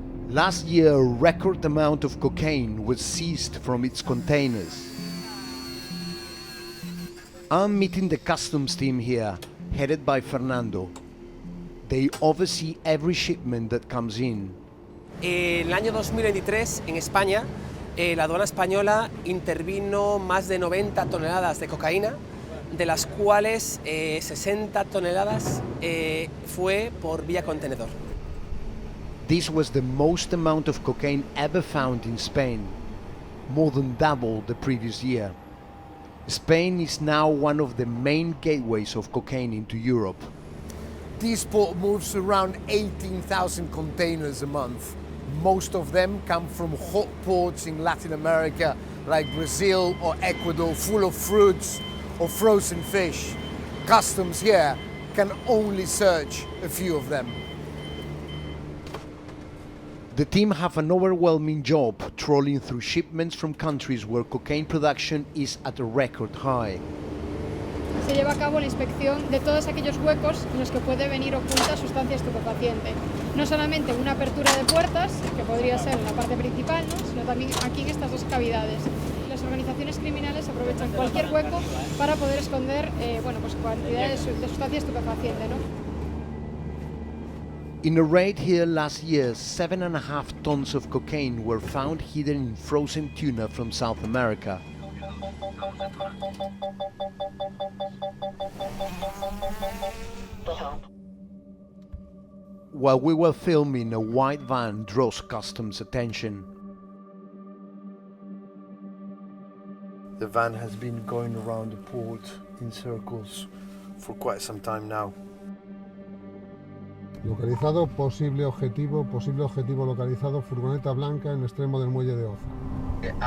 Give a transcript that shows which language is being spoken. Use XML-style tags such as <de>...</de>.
<en>Last year, a record amount of cocaine was seized from its containers. I'm meeting the customs team here, headed by Fernando. They oversee every shipment that comes in.</en> <es>En el año 2023, en España, la aduana española intervino más de 90 toneladas de cocaína, de las cuales 60 toneladas fue por vía contenedor.</es> <en>This was the most amount of cocaine ever found in Spain, more than double the previous year. Spain is now one of the main gateways of cocaine into Europe. This port moves around 18,000 containers a month. Most of them come from hot ports in Latin America, like Brazil or Ecuador, full of fruits or frozen fish. Customs here can only search a few of them. The team have an overwhelming job trawling through shipments from countries where cocaine production is at a record high.</en> <es>Se lleva a cabo la inspección de todos aquellos huecos en los que puede venir oculta sustancia estupefaciente. No solamente una apertura de puertas, que podría ser en la parte principal, ¿no?, sino también aquí en estas dos cavidades. Las organizaciones criminales aprovechan cualquier hueco para poder esconder pues cantidades de sustancia estupefaciente, ¿no?</es> <en>In a raid here last year, 7.5 tons of cocaine were found hidden in frozen tuna from South America. While we were filming, a white van draws customs attention. The van has been going around the port in circles for quite some time now.</en> <es>Localizado, posible objetivo localizado, furgoneta blanca en extremo del muelle de Oza.</es>